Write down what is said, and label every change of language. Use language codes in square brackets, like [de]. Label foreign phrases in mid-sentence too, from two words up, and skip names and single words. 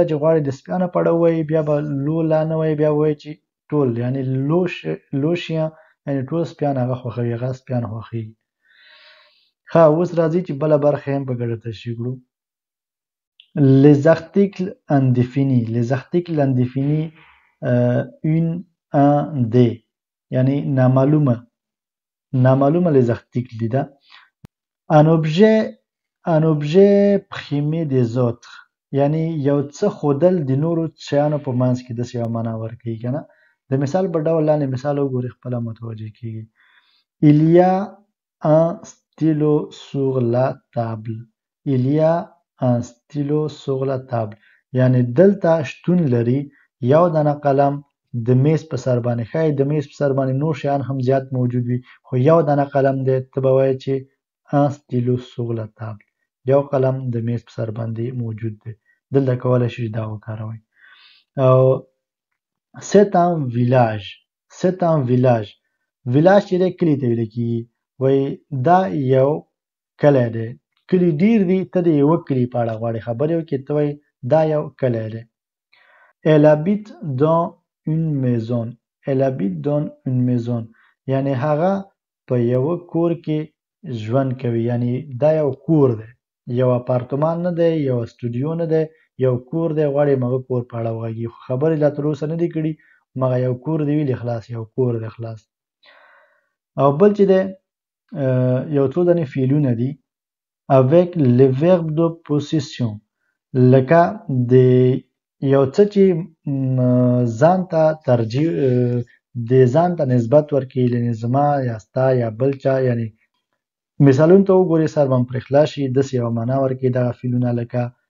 [ps] چې غواړي د سپیانو په اړه ووایي بیا به [fr] le la [ps] نه وایي بیا وایي چې ټول یعنی لو شیان یعنی ټول سپیان هغه خوښوي هغه سپیان خوښوي ښه اوس راځي چې بله برخه هم په ګډه تشریح کړو [fr] les articles indéfinis les articles indéfinis une un des [ps] یعنی نامعلومه [fr] les articles [ps] دي ده [fr] un objet primé des autres [ps] یعنی یو څه ښودل د نورو شیانو په منځ کې داسې یوه معنا ورکوي که نه د مثال په ډول لاندې مثال وګورئ خپله متوجه کیږي [fr] il y a un stylo sur la table il y a un stylo sur la table [ps] یعنی دلته شتون لري یو دانه قلم د میز په سر باندې ښایي د میز په سر باندې نور شیان هم زیات موجود وي خو یو دانه قلم دی ته به وایې چې [fr] un stylo sur la table [ps] یو قلم د میز په سر باندې موجود دی دلته کولی شئ دا وکاروئ او [fr] c'est un village village [ps] چې دی کلي ته ویل کېږي وایي دا یو کلی دی کلي ډېر دي ته د یوه کلي په اړه غواړې خبرې وکړې ته وایي دا یو کلی دی [fr] elle habite dans une maison [ps] یعنی هغه په یوه کور کې ژوند کوي یعنی دا یو کور دی یو اپارتمان نه دی یو استودیو نه دی یو کور دی غواړي مغه کور په اړه وغږي خو خبرې لا تر اوسه نه دي کړي مغه یو کور دی ویلې خلاص یو کور دی خلاص او بل چې دی یو څو دانې فعلونه دي [fr] avec le verbe de possession [ps] لکه د یو څه چې ځان ته ترجیح د ځان ته نسبت ورکوي لنې زما یا ستا یا بل چا یعنی مثالونو ته وګورئ سر به مو پرې خلاص شي داسې یوه معنا ورکوي دغه فعلونه لکه